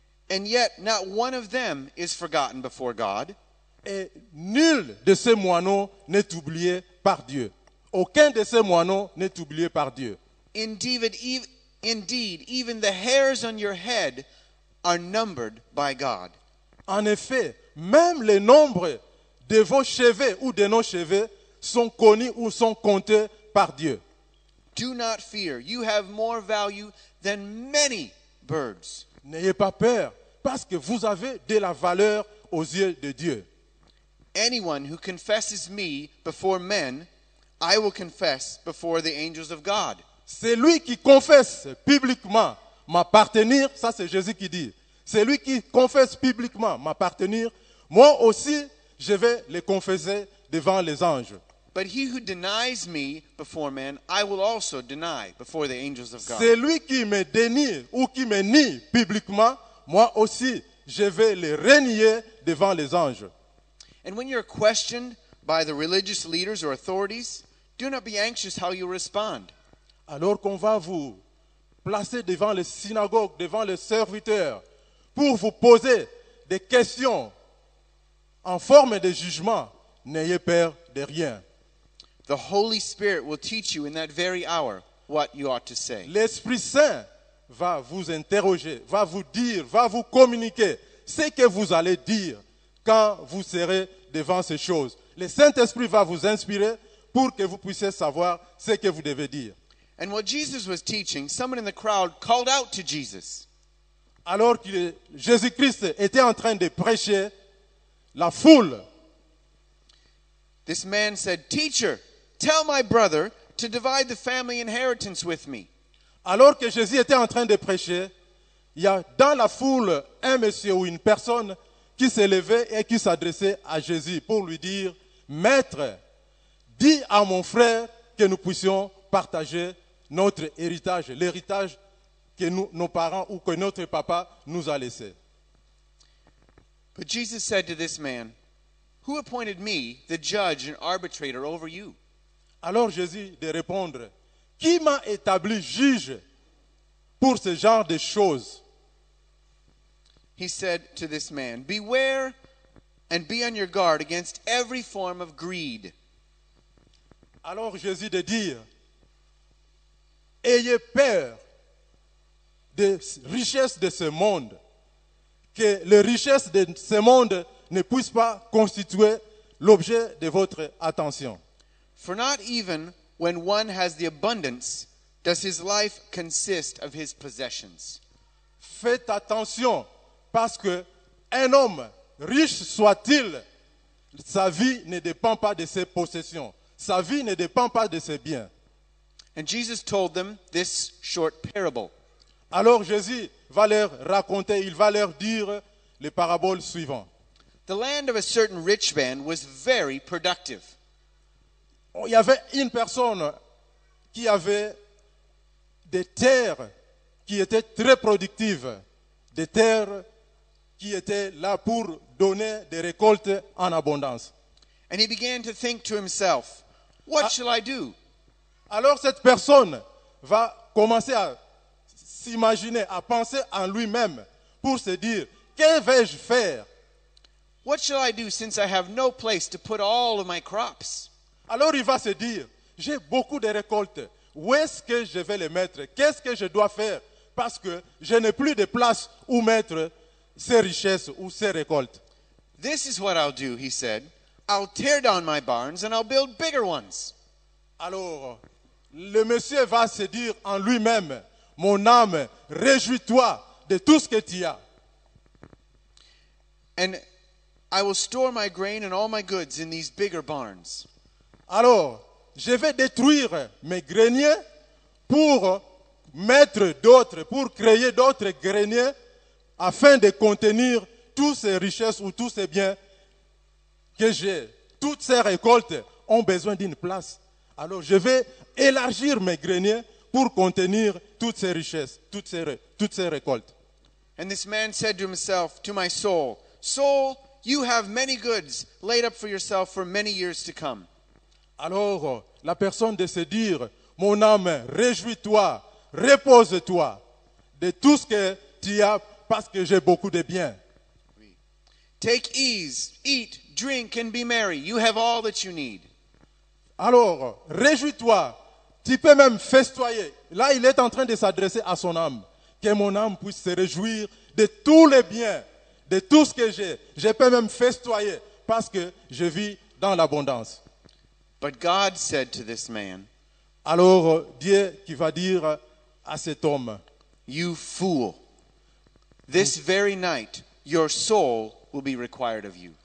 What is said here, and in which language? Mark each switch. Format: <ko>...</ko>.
<en>And yet not one of them is forgotten before God.</en> <fr>Et nul de ces moineaux n'est oublié par Dieu. Aucun de ces moineaux n'est oublié par Dieu.</fr> <en>Indeed, even the hairs on your head are numbered by God.</en> <fr>En effet, même le nombre de vos cheveux ou de nos cheveux sont connus ou sont comptés par Dieu.</fr> <en>Do not fear. You have more value than many birds.</en> <fr>N'ayez pas peur, parce que vous avez de la valeur aux yeux de Dieu.</fr> <en>Anyone who confesses me before men, I will confess before the angels of God.</en> <fr>Celui qui confesse publiquement m'appartenir, ça c'est Jésus qui dit, celui qui confesse publiquement m'appartenir, moi aussi je vais le confesser devant les anges.</fr> <en>But he who denies me before men, I will also deny before the angels of God.</en> <fr>Celui qui me dénie ou qui me nie publiquement, moi aussi je vais le renier devant les anges.</fr> <en>And when you're questioned by the religious leaders or authorities, do not be anxious how you respond.</en> <fr>Alors qu'on va vous placer devant les synagogues, devant les serviteurs, pour vous poser des questions en forme de jugement, n'ayez peur de rien.</fr> <en>The Holy Spirit will teach you in that very hour what you ought to say.</en> <fr>L'Esprit Saint va vous interroger, va vous dire, va vous communiquer ce que vous allez dire quand vous serez devant ces choses. Le Saint-Esprit va vous inspirer pour que vous puissiez savoir ce que vous devez dire.</fr> <en>And while Jesus was teaching, someone in the crowd called out to Jesus.</en> <fr>Alors que Jésus-Christ était en train de prêcher, la foule,</fr> <en>This man said, "Teacher, tell my brother to divide the family inheritance with me."</en> <fr>alors que Jésus était en train de prêcher, il y a dans la foule un monsieur ou une personne qui s'est levé et qui s'adressait à Jésus pour lui dire, Maître, dis à mon frère que nous puissions partager notre héritage, l'héritage que nos parents ou que notre papa nous a laissé.</fr> <en>But Jesus said to this man, "Who appointed me the judge and arbitrator over you?"</en> <fr>Alors Jésus de répondre, qui m'a établi juge pour ce genre de choses?</fr> <en>He said to this man, "Beware and be on your guard against every form of greed."</en> <fr>Alors Jésus de dire, ayez peur des richesses de ce monde, que les richesses de ce monde ne puissent pas constituer l'objet de votre attention.</fr> <en>For not even when one has the abundance does his life consist of his possessions.</en> <fr>Faites attention, parce que un homme, riche soit-il, sa vie ne dépend pas de ses possessions. Sa vie ne dépend pas de ses biens.</fr> <en>And Jesus told them this short parable.</en> <fr>Alors Jésus va leur raconter, il va leur dire les paraboles suivantes.</fr> <en>The land of a certain rich man was very productive.</en> <fr>Il y avait une personne qui avait des terres qui étaient très productives, des terres qui étaient là pour donner des récoltes en abondance.</fr> <en>And he began to think to himself, "What shall I do?</en> <fr>Alors cette personne va commencer à s'imaginer, à penser en lui-même pour se dire, que vais-je faire?</fr> <en>What shall I do since I have no place to put all of my crops?"</en> <fr>Alors il va se dire, j'ai beaucoup de récoltes, où est-ce que je vais les mettre? Qu'est-ce que je dois faire? Parce que je n'ai plus de place où mettre ces richesses ou ces récoltes.</fr> <en>"This is what I'll do," he said. "I'll tear down my barns and I'll build bigger ones."</en> <fr>Alors, le monsieur va se dire en lui-même, mon âme, réjouis-toi de tout ce que tu as.</fr> <en>And I will store my grain and all my goods in these bigger barns.</en> <fr>Alors, je vais détruire mes greniers pour mettre d'autres, pour créer d'autres greniers afin de contenir toutes ces richesses ou tous ces biens que j'ai. Toutes ces récoltes ont besoin d'une place. Alors, je vais élargir mes greniers pour contenir toutes ces richesses, toutes ces récoltes.</fr> <en>And this man said to himself, to my soul, Soul, you have many goods laid up for yourself for many years to come.</en> <fr>Alors, la personne de se dire, mon âme, réjouis-toi, repose-toi de tout ce que tu as parce que j'ai beaucoup de biens.</fr> <en>Take ease, eat, drink, and be merry. You have all that you need.</en> <fr>Alors, réjouis-toi, tu peux même festoyer. Là, il est en train de s'adresser à son âme. Que mon âme puisse se réjouir de tous les biens, de tout ce que j'ai. Je peux même festoyer parce que je vis dans l'abondance.</fr> <en>But God said to this man,</en> <fr>Alors, Dieu qui va dire à cet homme,</fr> <en>You fool, this very night your soul will be required of you.</en>